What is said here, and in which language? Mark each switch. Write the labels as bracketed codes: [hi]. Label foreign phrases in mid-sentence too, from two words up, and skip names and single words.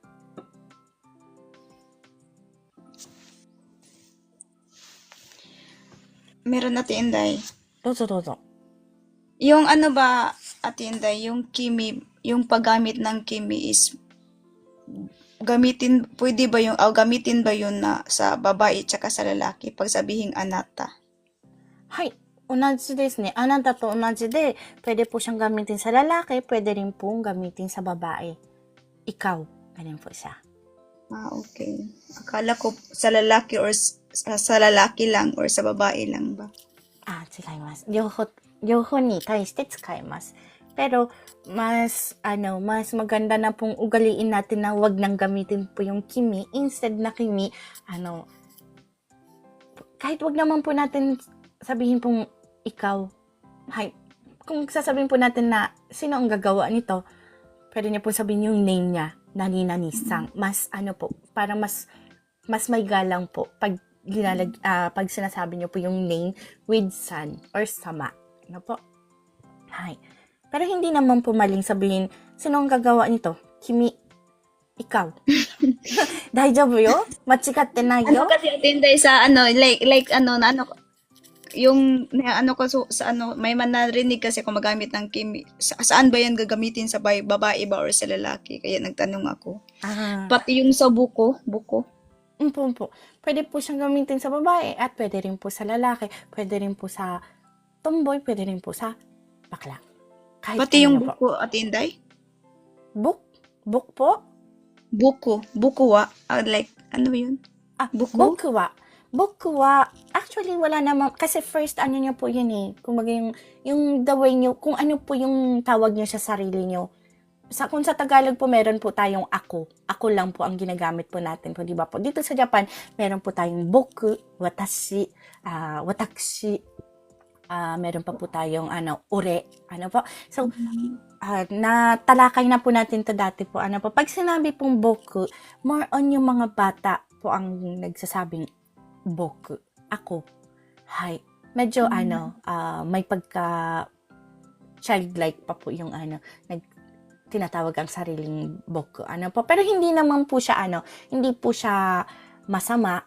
[tl] meron Ate Inday. Dozo. Yung ano ba, Ate Inday, yung kimi, yung paggamit ng kimi is gamitin ba yun na sa babae tsaka sa lalaki pag sabihing anata? [ja] はい。同じですね。あなたと同じで、 [tl] pwede po siyang gamitin sa lalaki, pwede rin pong gamitin sa babae. Ikaw. Ganyan po siya. Okay. Akala ko sa lalaki sa lalaki lang or sa babae lang ba? [ja] 違います。両方に対して使えます。 [tl] Pero, mas maganda na pong ugaliin natin na wag nang gamitin po yung kimi. Instead na kimi, kahit wag naman po natin sabihin pong ikaw. Hay, kung sasabihin po natin na sino ang gagawa nito, pwede niya po sabihin yung name niya, nani-nani-sang. Mas parang mas may galang po pag pag sinasabi niyo po yung name with san or sama. Ano po? Hay. Pero hindi naman po maling sabihin, sino ang gagawa nito? Kimi, ikaw. [ja] 大丈夫よ? 間違ってないよ? [tl] Kasi Ate Inday sa yung sa may narinig kasi ako magamit ng kimi. Saan ba yan gagamitin sa babae ba or sa lalaki? Kaya nagtanong ako. Pati yung sa buko. Po. Pwede po siyang gamitin sa babae at pwede rin po sa lalaki. Pwede rin po sa tomboy. Pwede rin po sa bakla. Kahit Pati yung po. buko, Ate Inday? Book po? [ja] 僕は. [tl] Like, ano ba yun? Buko? [ja] 僕は, [tl] actually wala naman, kasi first niyo po yun eh. Kumbaga yung [en] the way [tl] niyo, kung ano po yung tawag niyo sa sarili niyo. Kung sa Tagalog po, meron po tayong ako. Ako lang po ang ginagamit po natin po, di ba po? Dito sa Japan, meron po tayong boku, watashi, watakushi, meron pa po tayong ore, po. So, natalakay na po natin to dati po. Pag sinabi pong boku, [en] more on [tl] yung mga bata po ang nagsasabing boku, ako. Hay. Medyo may pagka childlike pa po yung tinatawag ang sariling boku. Po. Pero hindi naman po siya hindi po siya masama.